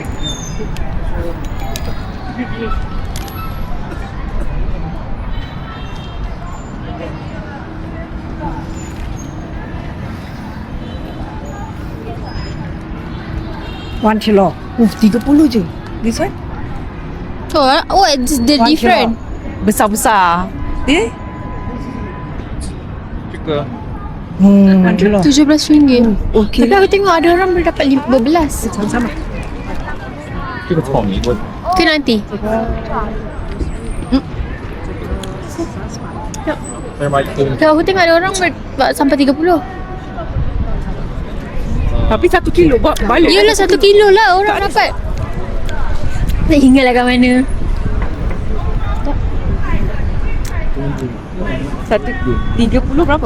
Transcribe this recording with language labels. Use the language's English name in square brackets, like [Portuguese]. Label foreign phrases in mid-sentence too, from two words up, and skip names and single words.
[Malay] 1 kilo 30 je. [English] This one? Oh, what's the difference? [Malay] Besar-besar. Eh? [Chinese] 这个 [Malay] 1 kilo RM17. Okay. Tapi aku tengok ada orang boleh dapat 15. sama [Chinese] 这个草莓味， [Malay] Ke nanti? [Chinese] 再买一根。 [Malay] Kalau aku tengok ada orang dapat sampai 30. Tapi 1 kilo balik. Yelah 1 kilo lah orang dapat. Tak ingat lah kat mana. 30 berapa?